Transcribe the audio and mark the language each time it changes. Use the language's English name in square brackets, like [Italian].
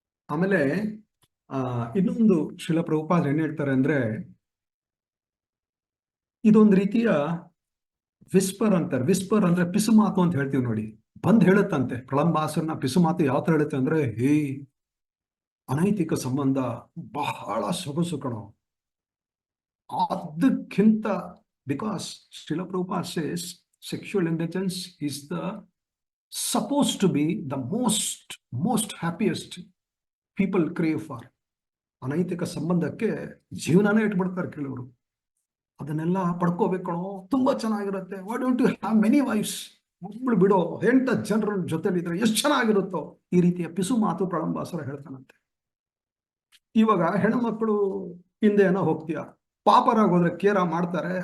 [Kannada] ಆಮೇಲೆ ಇನ್ನೊಂದು ಶ್ರೀಲ ಪ್ರಭುಪಾದರು ಏನ್ ಹೇಳ್ತಾರೆ ಅಂದ್ರೆ, ಇದೊಂದು ರೀತಿಯ ವಿಸ್ಪರ್ ಅಂತಾರೆ. ವಿಸ್ಪರ್ ಅಂದ್ರೆ ಪಿಸುಮಾತು ಅಂತ ಹೇಳ್ತೀವಿ ನೋಡಿ. ಬಂದ್ ಹೇಳುತ್ತಂತೆ ಪ್ರಳಂಬಾಸರನ ಪಿಸುಮಾತು ಯಾವ ತರ ಹೇಳುತ್ತೆ ಅಂದ್ರೆ, ಹೇ ಅನೈತಿಕ ಸಂಬಂಧ ಬಹಳ ಸೊಗಸು ಕಣೋ. ಅದಕ್ಕಿಂತ, [English] Because Srila Prabhupada says sexual indulgence is the supposed to be the most happiest people crave for. [Kannada] ಅನೈತಿಕ ಸಂಬಂಧಕ್ಕೆ ಜೀವನನೇ ಇಟ್ಬಿಡ್ತಾರೆ ಕೆಲವರು. ಅದನ್ನೆಲ್ಲ ಪಡ್ಕೋಬೇಕಣೋ, ತುಂಬಾ ಚೆನ್ನಾಗಿರುತ್ತೆ. [English] Why don't you have many wives? [Kannada] ಒಬ್ಳು ಬಿಡೋ, 8 ಜನರ ಜೊತೆಲಿದ್ರೆ ಎಷ್ಟು ಚೆನ್ನಾಗಿರುತ್ತೋ. ಈ ರೀತಿಯ ಪಿಸು ಮಾತು ಪ್ರಳಂಬಾಸರ ಹೇಳ್ತಾನಂತೆ. ಇವಾಗ ಹೆಣ್ಮಕ್ಳು ಹಿಂದೆ ಏನೋ ಹೋಗ್ತೀಯ, ಪಾಪರಾಗ ಹೋದ್ರೆ ಕೇರ ಮಾಡ್ತಾರೆ.